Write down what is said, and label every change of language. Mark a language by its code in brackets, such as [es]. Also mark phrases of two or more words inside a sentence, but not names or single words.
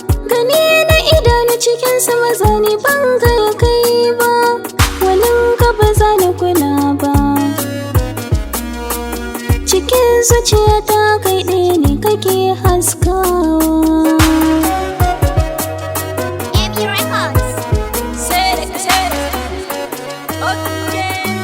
[ha] Gani na idanu cikin su maza ne ban ga ya kai ba. Waninka ba za na kula ba. Cikin zuciyata kai ɗaya ne kake haskawa. [en] A B Records. Say it, say it. Okay.